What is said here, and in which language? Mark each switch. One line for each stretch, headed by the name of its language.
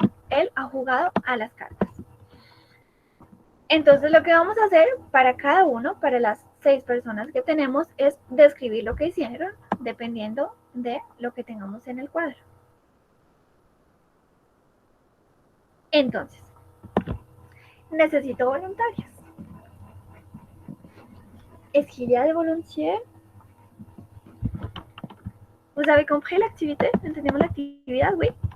Spanish: Él ha jugado a las cartas. Entonces lo que vamos a hacer para cada uno, para las 6 personas que tenemos, es describir lo que hicieron dependiendo de lo que tengamos en el cuadro. Entonces, necesito voluntarios.
French: Est-ce qu'il y a des volontiers? Vous avez compris l'activité?
Spanish: ¿Entendemos la actividad? Oui.